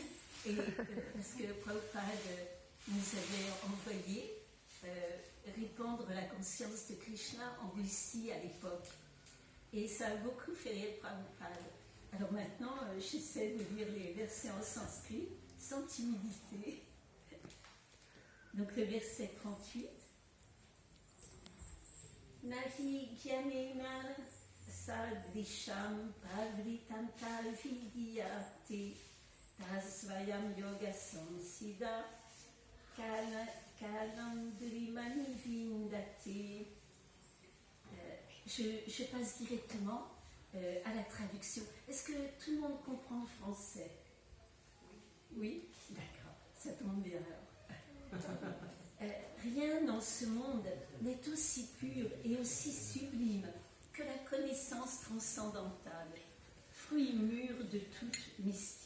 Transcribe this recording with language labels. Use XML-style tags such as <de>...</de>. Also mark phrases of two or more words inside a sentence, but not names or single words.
<fr>Et parce que Prabhupada nous avait envoyé répandre la conscience de Krishna en Russie à l'époque. Et ça a beaucoup fait rire Prabhupada. Alors maintenant, j'essaie de lire les versets en sanskrit sans timidité. Donc le verset 38.</fr> <sa>Nahi gyanena sadrisham bhavritam talvidiyate tasvayam yoga samsida kalandrimani vindate.</sa> <fr>Je passe directement à la traduction. Est-ce que tout le monde comprend le français? Oui? D'accord, ça tombe bien alors. Rien dans ce monde n'est aussi pur et aussi sublime que la connaissance transcendantale, fruit mûr de toute mystique.</fr>